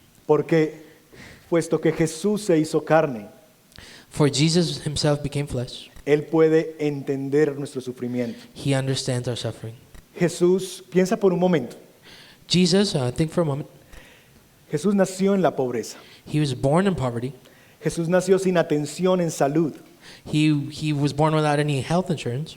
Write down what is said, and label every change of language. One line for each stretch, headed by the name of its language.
Spanish: Porque, puesto que Jesús se hizo carne,
English: For Jesus himself became flesh.
Spanish: Él puede entender nuestro sufrimiento.
English: He understands our suffering.
Spanish: Jesús, piensa por un momento,
English: Jesus, think for a moment.
Spanish: Jesús nació en la pobreza.
English: He was born in poverty.
Spanish: Jesús nació sin atención en salud.
English: He was born without any health insurance.